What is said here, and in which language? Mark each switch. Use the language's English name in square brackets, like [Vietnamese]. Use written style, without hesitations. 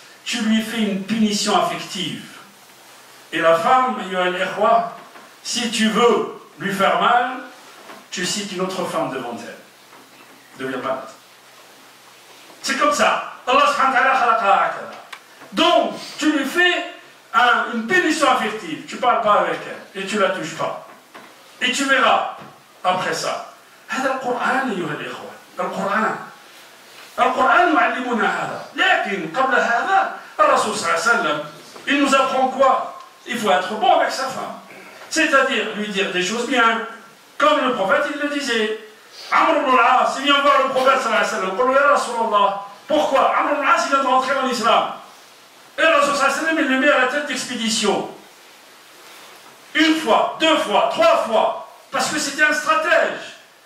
[French] Tu lui fais une punition affective. Et la femme, si tu veux lui faire mal, tu cites une autre femme devant elle. Deviens malade. C'est comme ça. Allah subhanahu wa ta'ala. Donc, tu lui fais une punition affective. Tu ne parles pas avec elle et tu ne la touches pas. Et tu verras après ça. C'est le Coran, [Arabic] القرآن القرآن معلمنا هذا. لكن قبل هذا الرسول صلى الله عليه وسلم [French] il nous apprend quoi? Il faut être bon avec sa femme, c'est-à-dire lui dire des choses bien, comme le prophète il le disait. Amr ibn al-As, il vient voir le prophète sallallahu alayhi wa sallam, [Arabic] قال له يا رسول الله, [French] pourquoi? Amr ibn al-As il vient de rentrer en islam et le Rasul sallallahu alayhi wa sallam il le met à la tête d'expédition, une fois, 2 fois, 3 fois, parce que c'était un stratège.